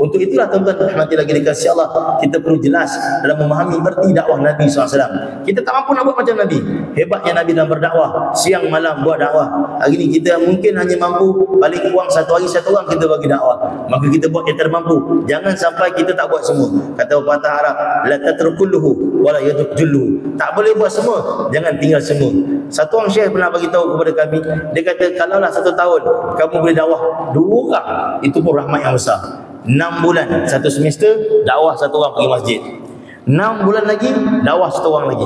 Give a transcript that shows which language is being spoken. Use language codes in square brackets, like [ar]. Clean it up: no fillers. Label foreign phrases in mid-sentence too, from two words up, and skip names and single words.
[ms] Untuk itulah tuan-tuan rahmati lagi dikasihi Allah, kita perlu jelas dalam memahami erti dakwah Nabi SAW. Kita tak mampu nak buat macam Nabi. Hebatnya Nabi dalam berdakwah, siang malam buat dakwah. Hari ni kita mungkin hanya mampu paling kurang satu hari satu orang kita bagi dakwah. Maka kita buat yang termampu. Jangan sampai kita tak buat semua. Kata pepatah Arab, [ar] لا تتركوه ولا يدخلوه. [ms] Tak boleh buat semua, jangan tinggal semua. Satu orang syekh pernah bagi tahu kepada kami, dia kata kalaulah 1 tahun kamu boleh dakwah 2 orang, itu pun rahmat yang besar. 6 bulan, 1 semester dakwah 1 orang pergi masjid. 6 bulan lagi dakwah 1 orang lagi.